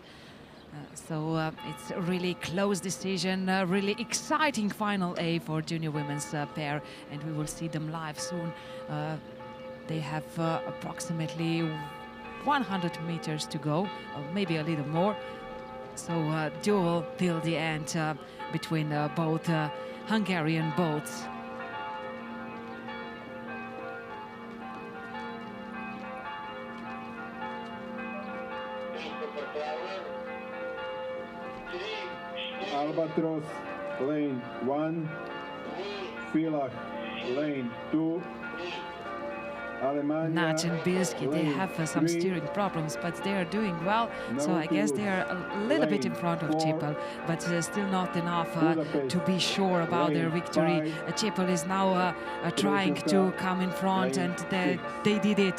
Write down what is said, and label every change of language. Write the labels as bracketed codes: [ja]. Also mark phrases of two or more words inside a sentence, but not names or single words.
[en] So it's a really close decision, really exciting final A for junior women's pair, and we will see them live soon. They have approximately 100 meters to go, or maybe a little more. So duel till the end between both Hungarian boats. Albatros, lane 1. Fila, lane 2. Nać and Bilski, they have some steering problems, but they are doing well. So I guess they are a little bit in front of Cepel, but still not enough to be sure about their victory. Cepel is now trying to come in front, and they did it.